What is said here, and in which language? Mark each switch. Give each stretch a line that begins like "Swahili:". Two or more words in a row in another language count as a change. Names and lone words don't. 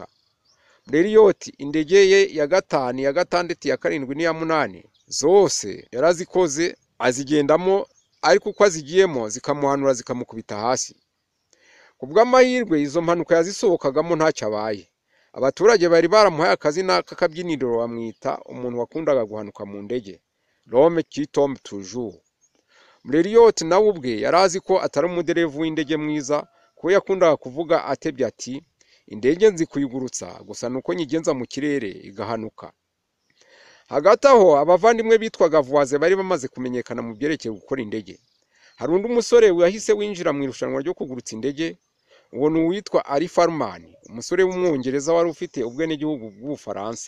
Kinyarwanda: Blériot indege ye ya gatanu, ya gatandatu, ya karindwi n'iya munani zose yarazikoze azigendamo, ariko uko azigiyemo zikamuhanura zikamukubita hasi. Kubw'amahirwe izo mpanuka yazisohokagamo ntacyo abaye. Abaturage bari baramuhaye akazi n'akabyiniriro bamwita umuntu wakundaga guhanuka mu ndege,
French: l'homme qui tombe toujours.
Kinyarwanda: Blériot nawe ubwe yarazi ko atari umuderevu w'indege mwiza, kuko yakundaga kuvuga atebye ati indege nzi kuyigurutsa gusa nuko nyigenza mu kirere igahanuka. Hagati aho abavandimwe bitwaga Voisin bari bamaze kumenyekana mu byerekeye gukora indege. Hari undi musore wahise winjira mu irushanwa ryo kugurutsa indege, uwo ni uwitwa Ari Farman, umusore w'umwongereza wari ufite ubwenegihugu bw'Ubufaransa.